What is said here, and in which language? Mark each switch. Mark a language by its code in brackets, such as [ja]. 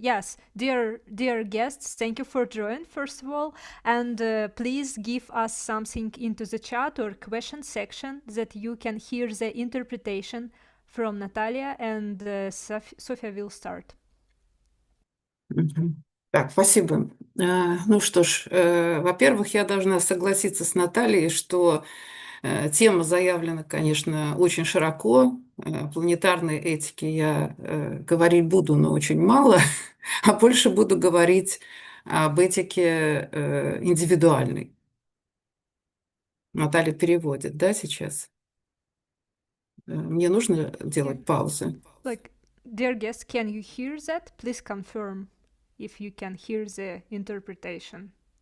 [en] Yes, dear guests, thank you for joining first of all, and please give us something into the chat or question section that you can hear the interpretation from Natalia, and Sofia will start. [ru] Мгм. Так, спасибо. Ну что ж, во-первых, я должна согласиться с Натальей, что тема заявлена, конечно, очень широко. Планетарной этике я говорить буду, но очень мало, а больше буду говорить об этике индивидуальной. Наталья переводит, да, сейчас? Мне нужно делать паузы? [en] Like, dear guests, can you hear that? Please confirm if you can hear the interpretation.